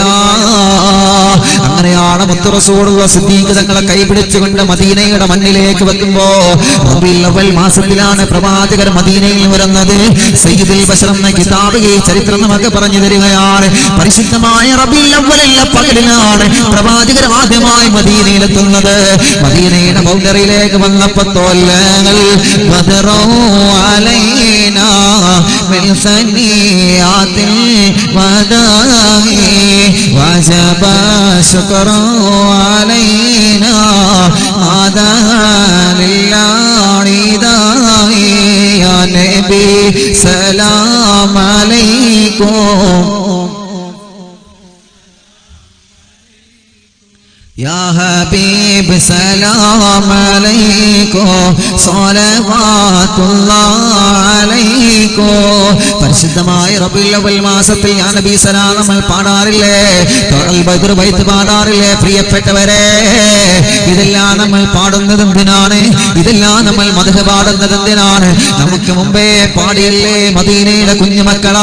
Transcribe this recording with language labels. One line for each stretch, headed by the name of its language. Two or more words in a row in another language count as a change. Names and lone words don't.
Malayalam: അങ്ങനെയാണ് മുത്ത് റസൂലുള്ളാഹി സിദ്ദീഖ് തങ്ങളെ കൈപിടിച്ചുകൊണ്ട് മദീനയുടെ മണ്ണിലേക്ക് വെക്കുമ്പോ റബീഉൽ അവ്വൽ മാസത്തിലാണ് പ്രവാചകർ മദീനയിൽ വരുന്നത്. സയ്യിദുൽ ബശർ എന്ന കിതാബ് ഈ ചരിത്രം നമുക്ക് പറഞ്ഞു തരികയാണ്. പരിശുദ്ധമായ റബീഉൽ അവ്വലിലെ പകലിലാണ് പ്രവാചകർ ആദ്യമായി മദീനയിലെത്തുന്നത്. മദീനയുടെ ബൗണ്ടറിയിലേക്ക് വന്നപ്പോ തോല്ലങ്ങൾ ബദറോ
Arabic: علينا من ثنيات الوداع وجب الشكر علينا هذا لله ندائي يا نبي سلام عليكم يا حبيب سلام عليكم صلوات الله عليكم
Malayalam: പരിശുദ്ധമായ റബീഉൽ അവ്വൽ മാസത്തിൽ യാ നബി സലാം നമ്മൾ പാടാറില്ലേ? അൽ ബദ്ർ ബൈത്ത് പാടാറില്ലേ? പ്രിയപ്പെട്ടവരെ, ഇതെല്ലാം നമ്മൾ പാടുന്നത് എന്തിനാണ്? ഇതെല്ലാം നമ്മൾ മദ്ഹ് പാടുന്നത് എന്തിനാണ്? നമുക്ക് മുമ്പേ പാടിയല്ലേ മദീനയിലെ കുഞ്ഞുമക്കളാ.